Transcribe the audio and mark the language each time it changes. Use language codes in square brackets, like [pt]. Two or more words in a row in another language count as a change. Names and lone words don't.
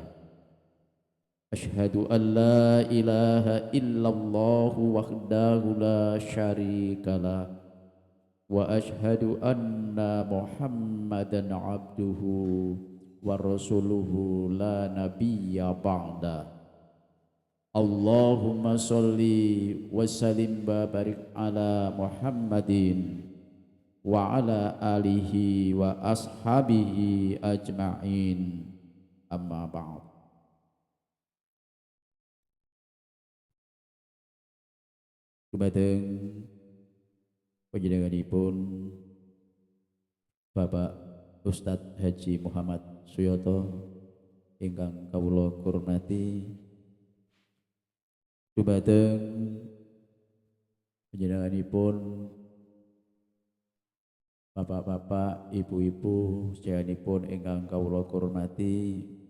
[ar] أشهد أن لا إله إلا الله وحده لا شريك له وأشهد أن محمدا عبده ورسوله لا نبي بعد. اللهم صل وسلم وبارك على محمد وعلى آله وأصحابه أجمعين، أما بعد. [jv] Dumateng panjenenganipun Bapak Ustadz Haji Muhammad Suyoto ingkang kawula hormati, dumateng panjenenganipun bapak-bapak, ibu-ibu sedayanipun ingkang kawula hormati,